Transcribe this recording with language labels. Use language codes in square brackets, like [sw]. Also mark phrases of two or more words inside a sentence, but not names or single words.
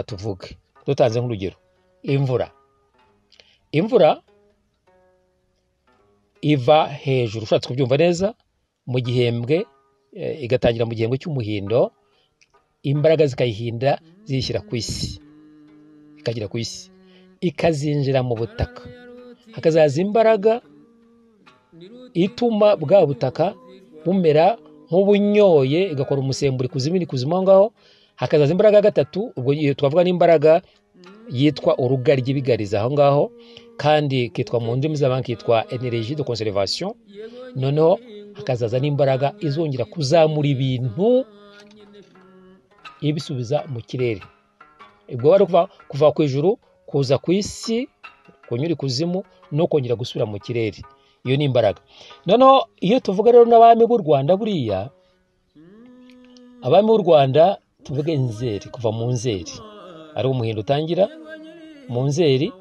[rw] Tuvuge dutanze nk'urugero, imvura iva hejuru, ushatse kubyumva neza, mu gihembwe igatangira mu gihembwe cy'umuhindo, imbaraga zikayihinda zishyira ku isi, ikagera ku isi, ikazinjira mu butaka, hakazaza imbaraga ituma bwa butaka bumera nk'ubunyoye, igakora umusemburo kuzimu aho ngaho. Hakazaza imbaraga ya gatatu, ubwo twavuga n'imbaraga yitwa urugaryi bigariza aho ngaho, kandi kitwa mu ndimi z'abandi kitwa [fr] energie de conservation. [rw] Noneho hakazaza n'imbaraga izongera kuzamura ibintu ibisubiza mu kirere. Ubwo bari kuva ku ijuru kuza ku isi, kunyura ikuzimu no kongera gusubira mu kirere. Iyo ni imbaraga. Noneho iyo tuvuga rero n'abami b'u Rwanda, buriya abami b'u Rwanda tuvuge Nzeri, kuva mu Nzeri ari umuhindo utangira mu Nzeri.